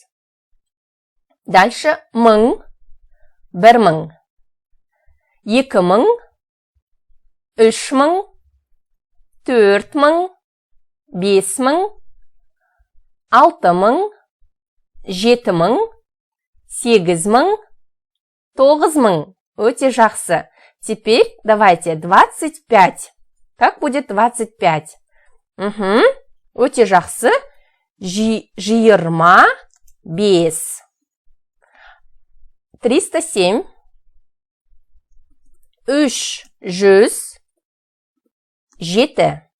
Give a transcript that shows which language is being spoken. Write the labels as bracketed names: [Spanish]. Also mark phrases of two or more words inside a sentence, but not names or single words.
[Russian] Дальше 1000, 1000, 2000, 3000, 4000, 5000, 6000, 7000, 8000, 9000. [Kazakh] Өте жақсы. [Russian] Теперь давайте 25. Как будет 25? [Kazakh] Өте жақсы. Жиырма 5. 307, 300, 7.